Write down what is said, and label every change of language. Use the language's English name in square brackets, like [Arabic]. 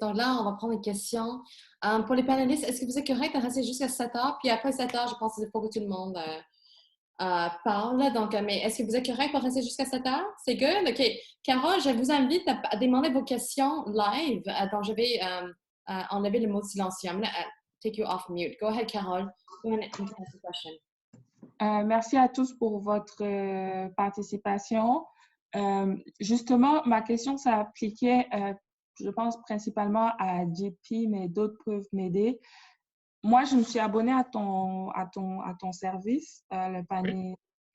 [French] Donc là, on va prendre une question. Pour les panélistes, est-ce que vous êtes correct de rester jusqu'à 7 heures? Puis après 7 heures, je pense qu'il faut que tout le monde parle. Donc, mais est-ce que vous êtes correct pour rester jusqu'à 7 heures? C'est good? OK. Carole, je vous invite à demander vos questions live. Donc, je vais enlever le mot silencieux. [English] I'm going to take you off mute. Go ahead, Carole. Go ahead and ask the question. [French] Merci à tous pour votre participation. Justement, ma question s'appliquait, je pense, principalement à JP, mais d'autres peuvent m'aider. Moi, je me suis abonnée à ton service, le panier. Oui.